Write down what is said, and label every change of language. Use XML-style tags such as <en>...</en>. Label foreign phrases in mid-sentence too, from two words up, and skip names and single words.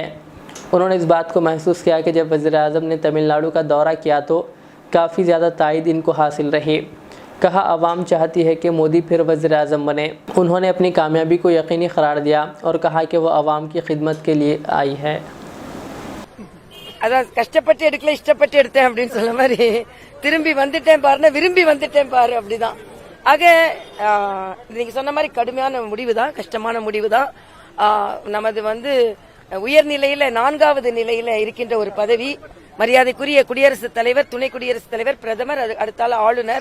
<ur>انہوں نے اس بات کو محسوس کیا کہ جب وزیر اعظم نے تمل ناڈو کا دورہ کیا تو کافی زیادہ تائید ان کو حاصل رہی. کہا، عوام چاہتی ہے کہ مودی پھر وزیر اعظم بنے. انہوں نے اپنی کامیابی کو یقینی قرار دیا اور کہا کہ وہ عوام کی خدمت کے لیے آئی ہے.</ur> <ta>அதான் கஷ்டப்பட்டு எடுக்கல, இஷ்டப்பட்டு எடுத்தேன் அப்படின்னு சொல்ல மாதிரி திரும்பி வந்துட்டேன் பாருன்னா விரும்பி வந்துட்டேன் பாரு அப்படிதான். ஆக நீங்க சொன்ன மாதிரி கடுமையான முடிவு தான், கஷ்டமான முடிவு தான். நமது உயர்நிலையில 4வது நிலையில இருக்கின்ற ஒரு பதவி, மரியாதைக்குரிய குடியரசுத் தலைவர், துணை குடியரசுத் தலைவர், பிரதமர், அடுத்தால ஆளுநர்.</ta>